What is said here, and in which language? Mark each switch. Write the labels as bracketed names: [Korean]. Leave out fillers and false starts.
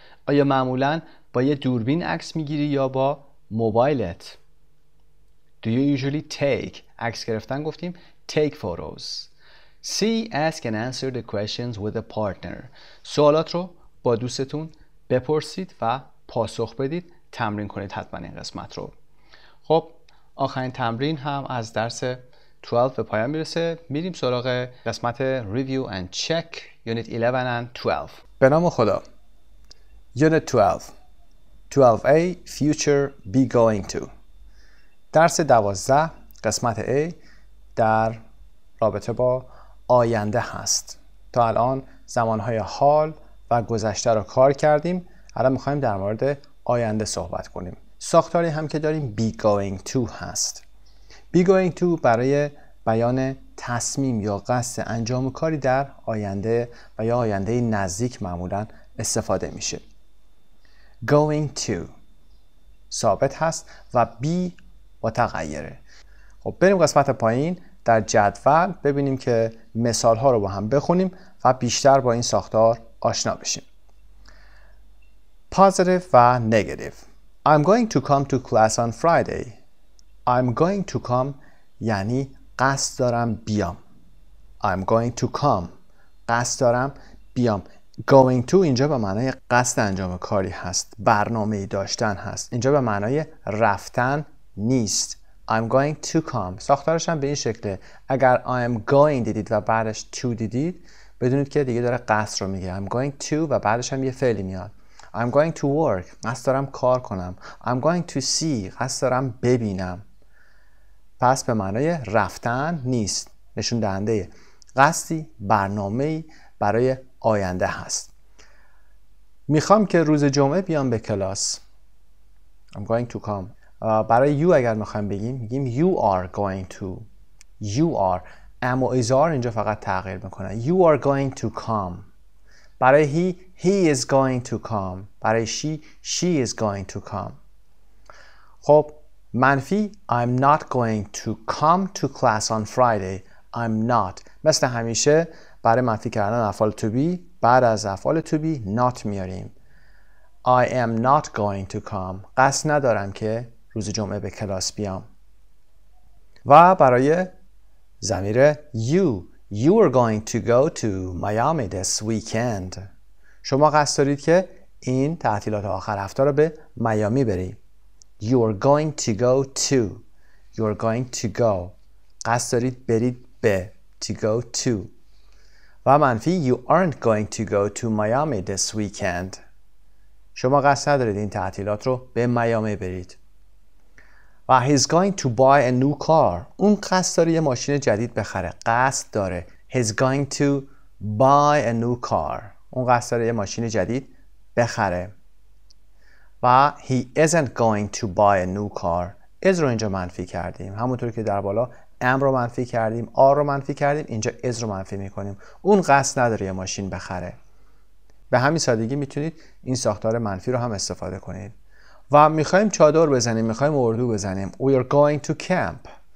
[Persian] آیا معمولاً با یه دوربین عکس میگیری یا با موبایلت؟ [English] Do you usually take [Persian] عکس گرفتن گفتیم [English] take photos. C. Ask and answer the questions with a partner. [Persian] سوالات رو با دوستتون بپرسید و پاسخ بدید. تمرین کنید حتما این قسمت رو. خب آخرین تمرین هم از درس 12 به پایان میرسه. میریم سراغ قسمت [English] Review and Check Unit 11 and 12. [Persian] به نام خدا. [English] Unit 12 12A Future Be Going To. [Persian] درس 12 قسمت A در رابطه با آینده هست. تا الان زمانهای حال و گذشته رو کار کردیم. الان میخوایم در مورد آینده صحبت کنیم. ساختاری هم که داریم Be Going To هست. Be Going To برای بیان تصمیم یا قصد انجام کاری در آینده و یا آینده نزدیک معمولا استفاده میشه. Going to ثابت هست و be متغیره. خب بریم قسمت پایین. در جدول ببینیم که مثال ها رو با هم بخونیم و بیشتر با این ساختار آشنا بشیم. [English] Positive و negative. I'm going to come to class on Friday. I'm going to come [Persian] یعنی قصد دارم بیام. [English] I'm going to come [Persian] قصد دارم بیام. Going to اینجا به معنای قصد انجام کاری هست. برنامه‌ای داشتن هست. اینجا به معنای رفتن نیست. [English] I'm going to come. [Persian] ساختارش هم به این شکله. اگر I'm going دیدید و بعدش to دیدید بدونید که دیگه داره قصد رو میگه. [English] I'm going to [Persian] و بعدش هم یه فعلی میاد. [English] I'm going to work. [Persian] قصد دارم کار کنم. [English] I'm going to see. [Persian] قصد دارم ببینم. پس به معنای رفتن نیست. نشون دهنده قصدی، برنامه‌ای برای آینده هست. میخوام که روز جمعه بیام به کلاس. [English] I'm going to come. [Persian] برای you اگر میخوایم بگیم میگیم [English] you are going to. You are. [Persian] اما ایزار اینجا فقط تغییر میکنه. [English] You are going to come. برای he is going to come. برای she is going to come. [Persian] خب منفی [English] I'm not going to come to class on Friday. I'm not. [Persian] مثل همیشه برای منفی کردن افعال to be بعد از افعال to be not میاریم. [English] I am not going to come. [Persian] قصد ندارم که روز جمعه به کلاس بیام. و برای ضمیر [English] you are going to go to Miami this weekend. [Persian] شما قصد دارید که این تعطیلات آخر هفته رو به میامی برید. [English] You are going to go to. You are going to go. [Persian] قصد دارید برید به. [English] To go to. و منفی You aren't going to go to Miami this weekend. [Persian] شما قصد ندارید این تعطیلات رو به میامی برید. [English] و He's going to buy a new car. [Persian] اون قصد داره یه ماشین جدید بخره. قصد داره. [English] He's going to buy a new car. [Persian] اون قصد داره یه ماشین جدید بخره. [English] و He isn't going to buy a new car. [Persian] از رو اینجا منفی کردیم. همونطور که در بالا ام رو منفی کردیم، آر رو منفی کردیم، اینجا از رو منفی میکنیم. اون قصد نداره یه ماشین بخره. به همین سادگی میتونید این ساختار منفی رو هم استفاده کنید. و میخوایم چادر بزنیم، میخوایم اردو بزنیم. [English] We are going to camp.